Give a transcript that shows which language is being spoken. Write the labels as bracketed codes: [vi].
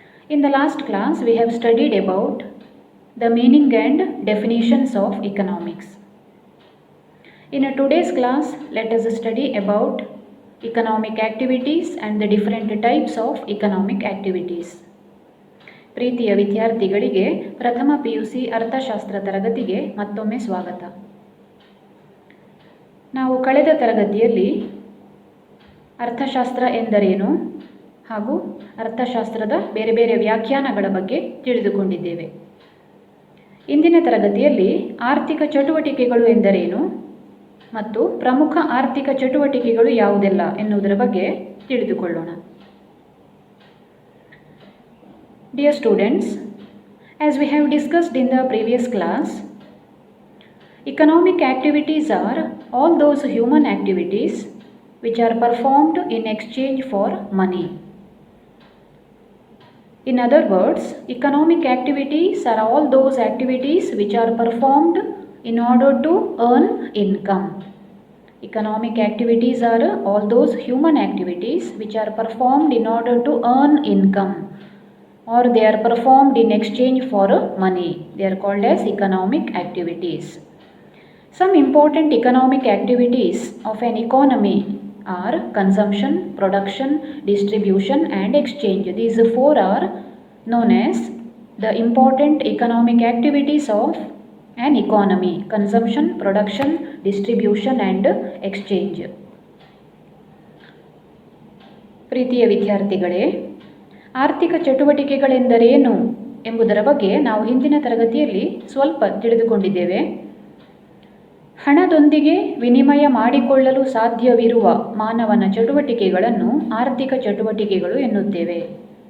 [en] In the last class we have studied about the meaning and definitions of economics. In today's class let us study about economic activities and the different types of economic activities. [kn] ಪ್ರೀತಿಯ ವಿದ್ಯಾರ್ಥಿಗಳಿಗೆ ಪ್ರಥಮ PUC ಅರ್ಥಶಾಸ್ತ್ರ ತರಗತಿಗೆ ಮತ್ತೊಮ್ಮೆ ಸ್ವಾಗತ. ನಾವು ಕಳೆದ ತರಗತಿಯಲ್ಲಿ ಅರ್ಥಶಾಸ್ತ್ರ ಎಂದರೇನು ಹಾಗೂ ಅರ್ಥಶಾಸ್ತ್ರದ ಬೇರೆ ಬೇರೆ ವ್ಯಾಖ್ಯಾನಗಳ ಬಗ್ಗೆ ತಿಳಿದುಕೊಂಡಿದ್ದೇವೆ. ಇಂದಿನ ತರಗತಿಯಲ್ಲಿ ಆರ್ಥಿಕ ಚಟುವಟಿಕೆಗಳು ಎಂದರೇನು ಮತ್ತು ಪ್ರಮುಖ ಆರ್ಥಿಕ ಚಟುವಟಿಕೆಗಳು ಯಾವುದೆಲ್ಲ ಎನ್ನುವುದರ ಬಗ್ಗೆ ತಿಳಿದುಕೊಳ್ಳೋಣ. [en] Dear students, as we have discussed in the previous class, economic activities are all those human activities which are performed in exchange for money. In other words, economic activities are all those activities which are performed in order to earn income. Economic activities are all those human activities which are performed in order to earn income, or they are performed in exchange for money. They are called as economic activities. Some important economic activities of an economy are consumption, production, distribution and exchange. These four are known as the important economic activities of an economy: consumption, production, distribution and exchange. [kn] ಪ್ರೀತಿಯ ವಿದ್ಯಾರ್ಥಿಗಳೇ, ಆರ್ಥಿಕ ಚಟುವಟಿಕೆಗಳೆಂದರೇನು ಎಂಬುದರ ಬಗ್ಗೆ ನಾವು ಹಿಂದಿನ ತರಗತಿಯಲ್ಲಿ ಸ್ವಲ್ಪ ತಿಳಿದುಕೊಂಡಿದ್ದೇವೆ. ಹಣದೊಂದಿಗೆ ವಿನಿಮಯ ಮಾಡಿಕೊಳ್ಳಲು ಸಾಧ್ಯವಿರುವ ಮಾನವನ ಚಟುವಟಿಕೆಗಳನ್ನು ಆರ್ಥಿಕ ಚಟುವಟಿಕೆಗಳು ಎನ್ನುತ್ತೇವೆ.